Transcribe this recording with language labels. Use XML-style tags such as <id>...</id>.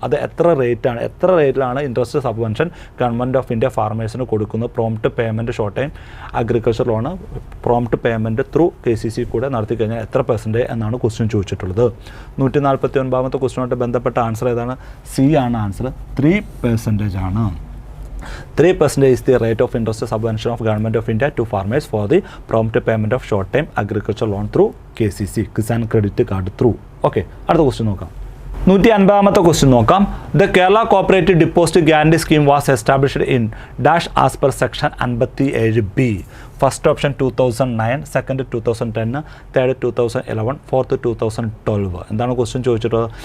<ml>അത് എത്ര റേറ്റിലാണ് interest subvention government of India ഫാർമേഴ്സിന് കൊടുക്കുന്നത്? Prompt payment short time agriculture loan prompt payment through KCC കൂടെ നടത്തി കഴിഞ്ഞാൽ എത്ര പെർസെൻറ്റേജ് എന്നാണ് ക്വസ്റ്റ്യൻ ചോദിച്ചിട്ടുള്ളത്. 149ാമത്തെ ക്വസ്റ്റ്യനുമായിട്ട് ബന്ധപ്പെട്ട ആൻസർ ഏതാണ്? C ആണ് ആൻസർ. 3% ആണ്.</ml> <en>3% is the rate of interest subvention of Government of India to farmers for the prompt payment of short time agriculture loan through KCC, Kisan Credit Card through. Okay,</en> <ml>അടുത്ത question നോക്കാം. 150ാമത്തെ question നോക്കാം.</ml> <en>The Kerala cooperative deposit guarantee scheme was established in dash as per section 57B.</en> <ml>First option 2009, second 2010, third 2011, fourth 2012. എന്താണ് question ചോദിച്ചിട്ടുള്ളത്?</ml>